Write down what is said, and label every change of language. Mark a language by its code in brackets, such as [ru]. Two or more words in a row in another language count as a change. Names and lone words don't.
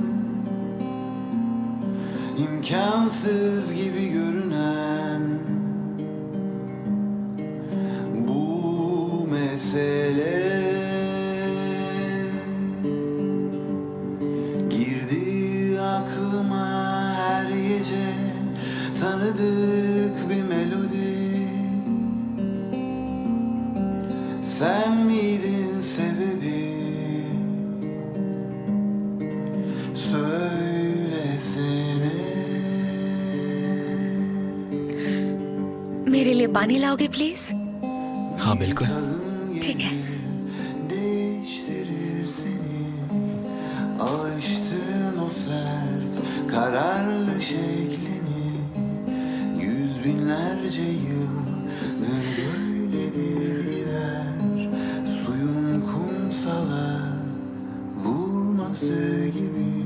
[tr] İmkansız gibi görünen bu mesele girdi aklıma her gece, tanıdık bir melodi. Sen miydin sebebi? Söylesene. [hi] मेरे लिए पानी लाओगे प्लीज? हाँ बिल्कुल। ठीक है। [tr] değiştirir seni. Alıştığın o sert kararlı şeklini. Yüz binlerce yıldır böyledir girer. Suyun kumsala vurması gibi.